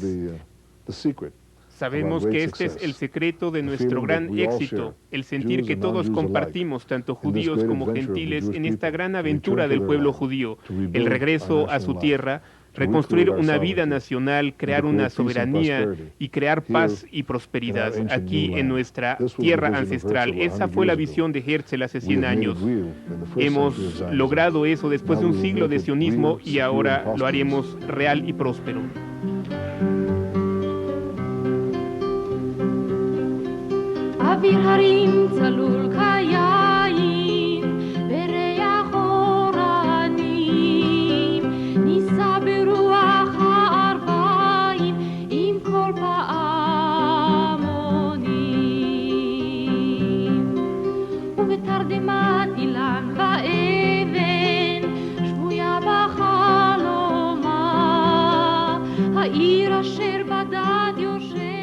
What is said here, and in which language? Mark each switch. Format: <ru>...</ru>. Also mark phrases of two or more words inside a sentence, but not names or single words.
<es>Sabemos que este es el secreto de nuestro gran éxito, el sentir que todos compartimos, tanto judíos como gentiles, en esta gran aventura del pueblo judío, el regreso a su tierra, reconstruir una vida nacional, crear una soberanía y crear paz y prosperidad aquí en nuestra tierra ancestral. Esa fue la visión de Herzl hace 100 años. Hemos logrado eso después de un siglo de sionismo y ahora lo haremos real y próspero.</es> <he>אוויר הרים צלול כיין וריח אורנים נישא ברוח הערביים עם כל פעמונים ובתרדמת אילן ואבן שבויה בחלומה העיר אשר בדד יושבת</he>